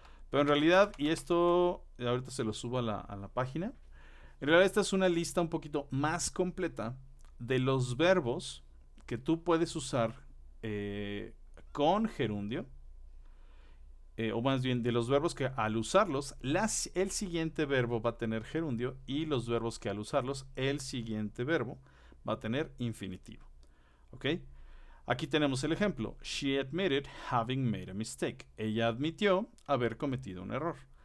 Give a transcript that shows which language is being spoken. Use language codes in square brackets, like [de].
[es] Pero en realidad, y esto ahorita se lo subo a la página, en realidad esta es una lista un poquito más completa de los verbos que tú puedes usar con gerundio. O más bien de los verbos que al usarlos, el siguiente verbo va a tener gerundio y los verbos que al usarlos, el siguiente verbo va a tener infinitivo. ¿Ok? Aquí tenemos el ejemplo. [en] She admitted having made a mistake. [es] Ella admitió haber cometido un error.